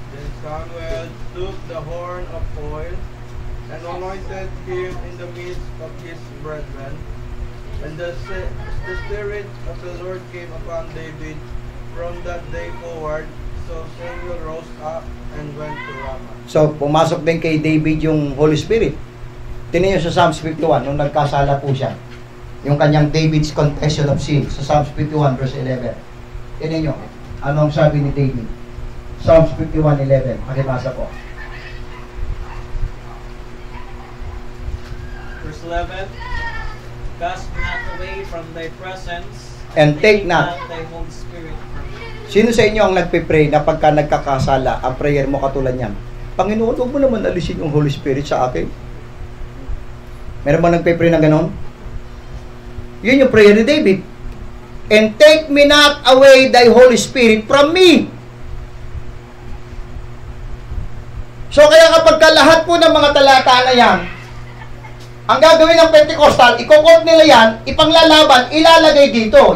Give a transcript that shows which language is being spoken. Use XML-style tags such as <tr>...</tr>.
<en>Then Samuel took the horn of oil and anointed him in the midst of his brethren. And the Spirit of the Lord came upon David from that day forward. So Samuel rose up and went to Ramah.</en> <tl>So, pumasok din kay David yung Holy Spirit. Tingnan nyo sa Psalms 51, nung nagkasala po siya. Yung kanyang</tl> <en>David's confession of sin</en> <tl>sa Psalms 51, verse 11. Tingnan nyo, anong sabi ni David? Psalms 51:11. Pakibasa po.</tl> <en>Verse 11. Cast me not away from thy presence, And take not. thy Holy Spirit from me.</en> <tl>Sino sa inyo ang nagpe-pray na pagka nagkakasala, ang prayer mo katulad niyan? Panginoon, huwag mo naman alisin yung Holy Spirit sa akin. Meron ba nagpe-pray na ganon? Yun yung prayer ni David.</tl> <en>And take me not away thy Holy Spirit from me.</en> <tl>So kaya kapag lahat po ng mga talata na yan, ang gagawin ng Pentecostal, i-quote nila yan, ipanglalaban, ilalagay dito.</tl>